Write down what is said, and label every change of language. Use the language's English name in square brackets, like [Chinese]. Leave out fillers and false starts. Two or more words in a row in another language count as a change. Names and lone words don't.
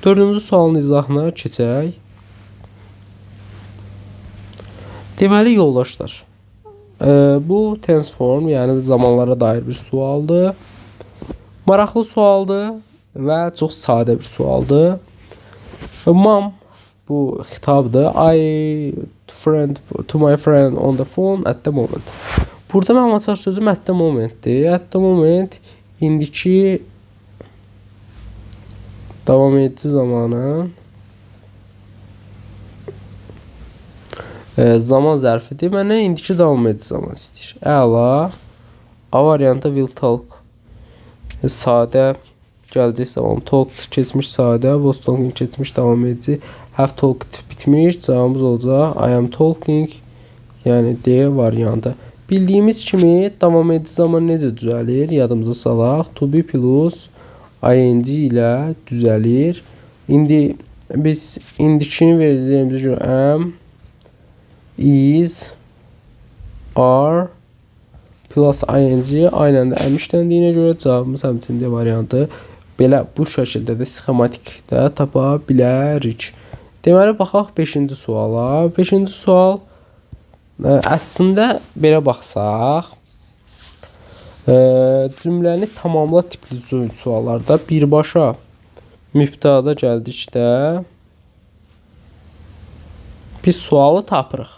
[Azerbaijani] Dördüncü sualın izahına keçək. Deməli yoldaşlar, bu [English] tense form, [Azerbaijani] yəni zamanlara dair bir sualdır. Maraqlı sualdır və çox sadə bir sualdır. Mom, bu xitabdır. [English] To my friend on the phone at the moment. [Azerbaijani] Burada mənim açar sözüm [English] at the momentdir. At the moment [Azerbaijani] indiki davam edici zamanın zaman zərfidir. Məndən indiki davam edici zaman istəyir. Əla. A variantı [English] will talk. [Azerbaijani] Sadə gələcək zaman. Talk keçmiş sadə. [English] Was talking [Azerbaijani] keçmiş davam edici. [English] Have talked [Azerbaijani] bitmiş. Cavabımız olacaq [English] I am talking. [Azerbaijani] Yəni D variantı. Bildiyimiz kimi davam edici zaman necə düzəlir? Yadımıza salaq. [English] To be plus ing [Azerbaijani] ilə düzəlir. İndi biz indikini verəcəyimizə görə [English] am, is, are plus ing [Azerbaijani] aynən də am işləndiyinə görə cavabımız həmçinin D variantı. Belə bu şəkildə də sxematikdə tapa bilərik. Deməli baxaq 5-ci suala. 5-ci sual əslində belə baxsaq, cümləni tamamla tipli suallarda birbaşa mübtəda gəldikdə biz sualı tapırıq.